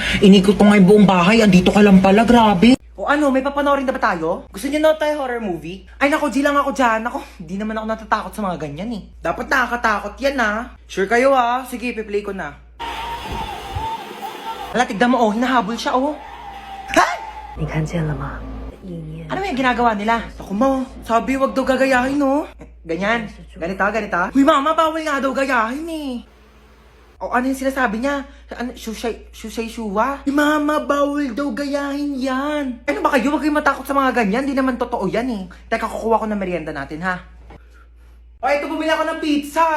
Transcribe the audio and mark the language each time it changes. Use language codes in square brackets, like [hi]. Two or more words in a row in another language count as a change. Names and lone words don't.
[tl] Inikot ko nga yung buong bahay. Andito ka lang pala, grabe. O ano, may papanoorin na ba tayo? Gusto niyo na tayo horror movie? Ay nako, di lang ako dyan. Ako, di naman ako natatakot sa mga ganyan eh. Dapat nakakatakot yan Sure kayo Sige, piplay ko na. Hala, tignan mo hinahabol siya Ha? [zh] 你看见了吗？意念 [tl] Ano yung ginagawa nila? Ako mo, sabi wag daw gagayahin Ganyan. Ganito. Uy mama, bawal nga daw gayahin O ano yung sinasabi niya? Ano, shushay shuwa? Mama, bawal daw gayahin yan. Ano ba kayo? Huwag kayong matakot sa mga ganyan. Di naman totoo yan Teka, kukuha ko ng merienda natin O, ito bumili ako ng pizza.